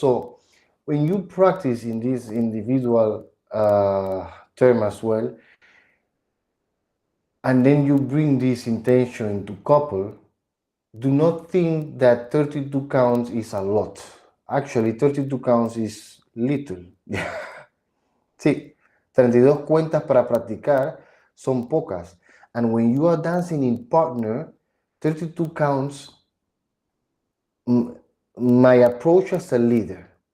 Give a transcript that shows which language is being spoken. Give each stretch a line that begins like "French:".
English: So when you practice in this individual term as well, and then you bring this intention into couple, do not think that 32 counts is a lot. Actually, 32 counts is little.
Spanish: Sí, 32 cuentas para practicar son pocas.
English: And when you are dancing in partner, 32 counts, my approach as a leader,